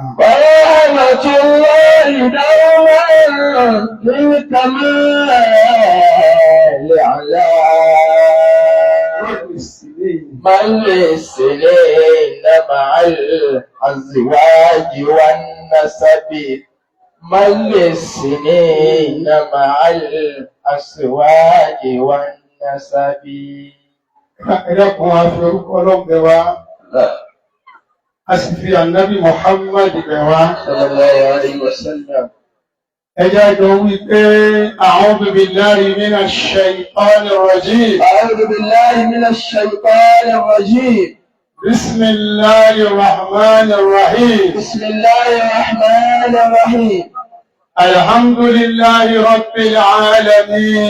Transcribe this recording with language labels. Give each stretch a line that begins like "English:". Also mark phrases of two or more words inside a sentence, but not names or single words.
Arabic: ورحمة الله دوما للكمال على من للسنين مع الأزواج والنسب من للسنين مع الأزواج والنسب.
Yoruba: ẹlẹ́kùn àfi orúkọ ọlọ́run bẹ̀ wá a sì fi ànábì Muhammad bẹ̀ wá
Arabic: صلى الله عليه وسلم.
Yoruba: ẹjá jọ wí pé
Arabic: أعوذ بالله من الشيطان الرجيم أعوذ بالله من الشيطان الرجيم. بسم الله الرحمن الرحيم بسم الله الرحمن الرحيم. الحمد لله رب العالمين